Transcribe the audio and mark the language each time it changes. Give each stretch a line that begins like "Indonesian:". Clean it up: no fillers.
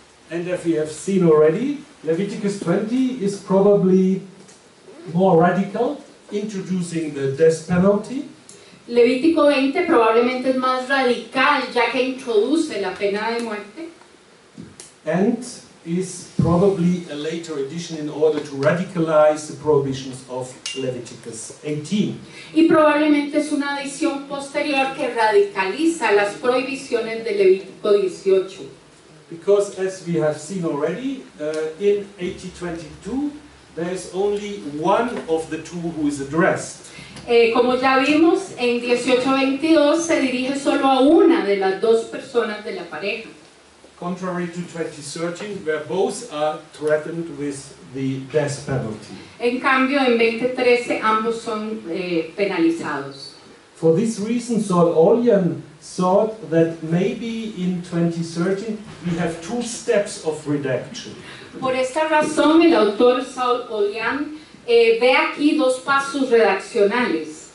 English: And as we have seen already, Leviticus 20 is probably more radical, introducing the death penalty.
Spanish: Levítico 20 probablemente es más radical, ya que introduce la pena de muerte.
English: And is probably a later addition in order to radicalize the prohibitions of Leviticus 18.
Spanish: Y probablemente es una adición posterior que radicaliza las prohibiciones de Levítico 18.
English: Because as we have seen already, in 1822, there is only one of the two who is addressed.
Spanish: Como ya vimos, en 18:22 se dirige solo a una de las dos personas de la pareja.
English: Contrary to 2013, where both are threatened with the death penalty.
Spanish: En cambio, en 2013 ambos son penalizados.
English: For this reason, Saul Ollian thought that maybe in 2013 we have two steps of redaction.
Spanish: Por esta razón, el autor Saul Ollian ve aquí dos pasos redaccionales.